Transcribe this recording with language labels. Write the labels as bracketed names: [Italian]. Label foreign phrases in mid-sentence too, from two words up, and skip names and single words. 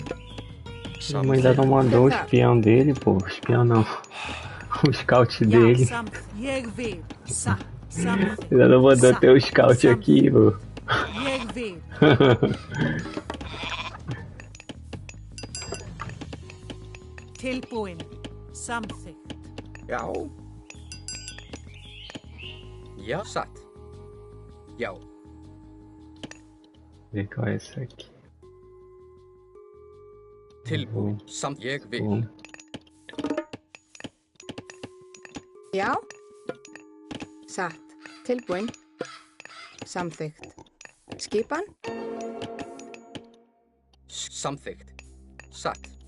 [Portuguese] Ele ainda não mandou o espião dele, pô. O espião não. O scout [Icelandic] Já, [Portuguese] dele. [Icelandic] samþykkt. Ég vil. Satt. Samþykkt. [Portuguese] Ainda não mandou [Icelandic] Satt. [Portuguese] ter o scout aqui, pô. [Icelandic] Ég vil. Tilbúin. Samþykkt. Já. Já, satt. Já. [Portuguese] Vê qual é esse aqui. [Icelandic] Tilbúin. Samt, ég vil. [Portuguese] Bom. [Icelandic] Já, satt. Tilbúin. Samþykkt. Skipan. Samþykkt. Satt.